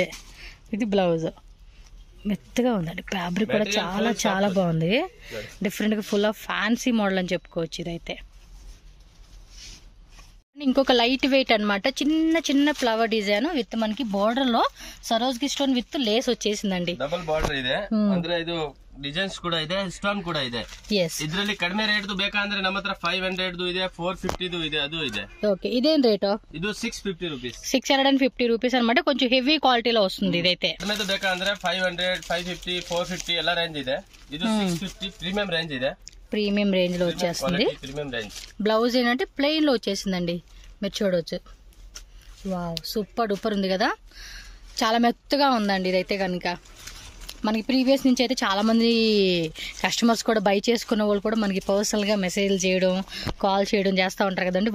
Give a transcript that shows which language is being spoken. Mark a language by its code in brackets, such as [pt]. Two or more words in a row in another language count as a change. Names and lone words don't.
[te] ఇది బ్లౌజ్ మెత్తగా ఉందండి, ఫ్యాబ్రిక్ కూడా చాలా చాలా బాగుంది. డిఫరెంట్ గా [en] full of fancy model [te] అని చెప్పుకోవచ్చు ఇదైతే. ఇంకొక [en] light weight [te] అన్నమాట, చిన్న చిన్న [en] flower design with [te] మనకి బోర్డర్ లో సరోజ్కి [en] stone with lace [te] వచ్చేసిందండి. [en] double border [kn] ಇದೆ ಅಂದ್ರೆ ಇದು ಡಿಸೈನ್ಸ್ ಕೂಡ ಇದೆ, ಸ್ಟೋನ್ ಕೂಡ ಇದೆ. ಇದರಲ್ಲಿ ಕಡಿಮೆ ರೇಟ್ ಬೇಕಂದ್ರೆ ನಮ್ಮ ಹತ್ರ 500 ಇದೆ, 450 ಇದೆ, ಅದು ಇದೆ. [te] ఓకే, ఇదేం రేటు? [kn] ಇದು 650 రూపీస్. [te] 650 రూపీస్ అనమాట. కొంచెం [en] heavy quality [te] వస్తుంది ఇదైతే. [kn] ಕಡಿಮೆ ಬೇಕಂದ್ರೆ 500 550 450 ಎಲ್ಲ ರೇಂಜ್ ಇದೆ. ಇದು 650 [en] premium range [kn] ಇದೆ. [en] premium range [te] లో వచ్చేస్తుంది. బ్లౌజ్ ఏంటంటే ప్లెయిన్ లో వచ్చేసిందండి, మీరు చూడవచ్చు. వావ్, [en] super duper [te] ఉంది కదా, చాలా మెత్తగా ఉందండి ఇదైతే కనుక. మనకి ప్రీవియస్ నుంచి అయితే చాలామంది కస్టమర్స్ కూడా బై చేసుకున్న వాళ్ళు కూడా మనకి పర్సనల్గా మెసేజ్లు చేయడం, కాల్ చేయడం చేస్తూ ఉంటారు కదండి.